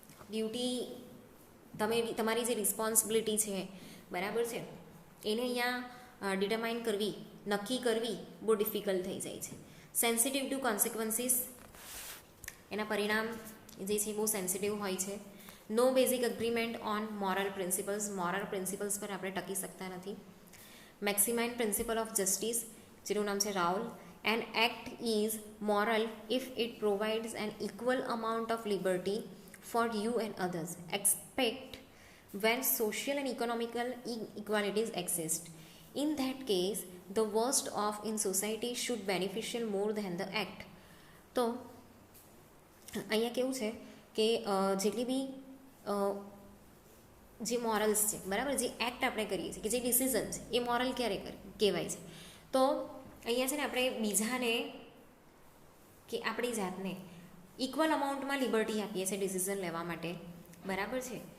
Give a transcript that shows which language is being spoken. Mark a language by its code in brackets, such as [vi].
[gu] Duty તમારી જે responsibility છે, બરાબર છે, એને અહીંયા ડિટરમાઇન કરવી, નક્કી કરવી બહુ ડિફિકલ્ટ થઈ જાય છે. [en] Sensitive to consequences. [gu] એના પરિણામ જે છે બહુ સેન્સિટિવ હોય છે. [en] No basic agreement on moral principles. [gu] Moral principles પર આપણે ટકી શકતા નથી. [en] maximin principle of justice, [gu] જેનું નામ છે [en] Rawls. An act is moral if it provides an equal amount of liberty for you and others, except when social and economical inequalities exist. In that case, the worst off in society should beneficial more than the act. [gu] તો અહીંયા કેવું છે કે જેટલી બી જે morals છે, બરાબર, જે એક્ટ આપણે કરીએ છીએ કે જે ડિસિઝન છે એ મોરલ ક્યારે કહેવાય છે? તો અહીંયા છે ને આપણે બીજાને કે આપણી જાતને ઇક્વલ અમાઉન્ટમાં લિબર્ટી આપીએ છીએ ડિસિઝન લેવા માટે, બરાબર છે.